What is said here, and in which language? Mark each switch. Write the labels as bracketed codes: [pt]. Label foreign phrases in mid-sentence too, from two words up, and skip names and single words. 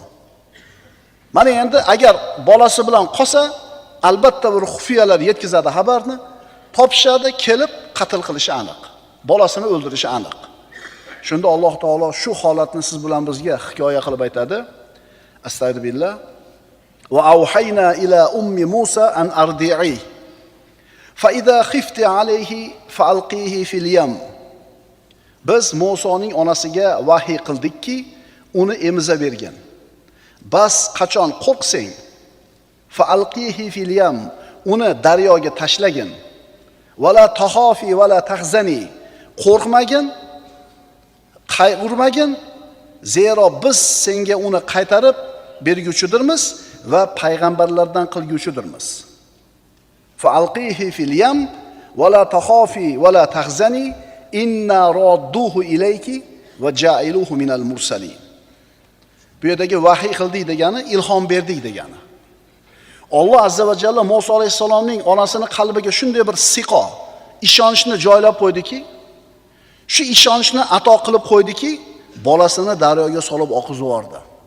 [uz] Mana endi agar bolasi bilan qolsa, albatta bir xufiyalar yetkazadi xabarni, topishadi, kelib qatl qilishi aniq. Bolasini o'ldirishi aniq. Shunda Alloh taolo shu holatni siz bilan bizga hikoya qilib aytadi. Astagfirullah. [ar] وأوحينا إلى أم موسى أن أرضعيه. فإذا خفت عليه فألقيه في اليم. [uz] Biz Musoning onasiga vahiy qildikki, uni emiza bergin. Bas qachon qo'rqsang, [ar] فألقيه في اليم, [uz] uni daryoga tashlagin. [ar] ولا تخافي ولا تحزني. [uz] Qo'rqmagin, qayg'urmagin, zero biz senga uni qaytarib berguchidirmiz va payg'ambarlardan qilguchidirmiz. [ar] فألقيه في اليم ولا تخافي ولا تحزني إنا رادوه إليك وجاعلوه من المرسلين. [uz] Bu yerdagi vahiy qildik degani ilhom berdik degani. Alloh [ar] عز وجل [uz] Musa alayhissalomning onasini qalbiga shunday bir siqo, ishonchni joylab qo'ydiki, shu ishonchni ato qilib qo'ydiki, bolasini daryoga solib oqizib yubordi.